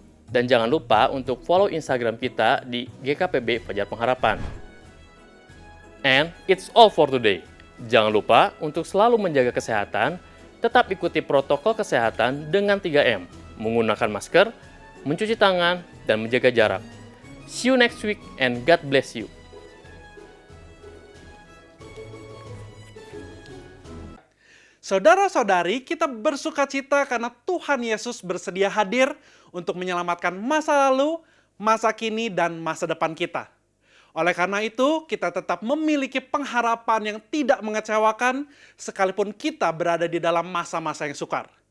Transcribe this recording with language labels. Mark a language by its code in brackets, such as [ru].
[id] Dan jangan lupa untuk follow Instagram kita di GKPB Fajar Pengharapan. [en] And it's all for today. [id] Jangan lupa untuk selalu menjaga kesehatan, tetap ikuti protokol kesehatan dengan 3M, menggunakan masker, mencuci tangan, dan menjaga jarak. [en] See you next week and God bless you. [id] Saudara-saudari, kita bersukacita karena Tuhan Yesus bersedia hadir untuk menyelamatkan masa lalu, masa kini, dan masa depan kita. Oleh karena itu, kita tetap memiliki pengharapan yang tidak mengecewakan sekalipun kita berada di dalam masa-masa yang sukar.